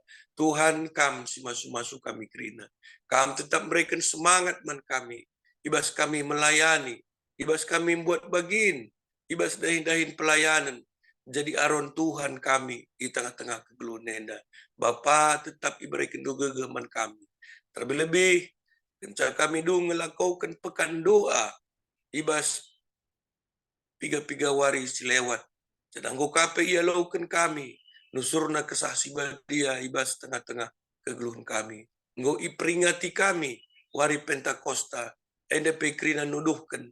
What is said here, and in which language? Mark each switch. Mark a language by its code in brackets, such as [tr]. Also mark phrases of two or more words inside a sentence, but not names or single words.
[btx] Tuhan kam si masuk-masuk kami kerina. Kam tetap [id] memberikan semangat [btx] man kami. Ibas kami melayani. Ibas kami buat bagin. Ibas dahin-dahin pelayanan. Jadi aron Tuhan kami [id] di tengah-tengah [btx] kegeluhan nenda. Bapa tetap iberikan dogegaman kami. [id] Terlebih-lebih, kencang kami dulu melakukan pekan doa. [btx] Ibas [id] piga-piga wari [btx] silewat. Sedang kape ia laukan kami. Nusurna kesaksi dia ibas tengah-tengah kegeluhan kami. Engkau iperingati kami. Wari Pentakosta. NDP kerina nuduhkan.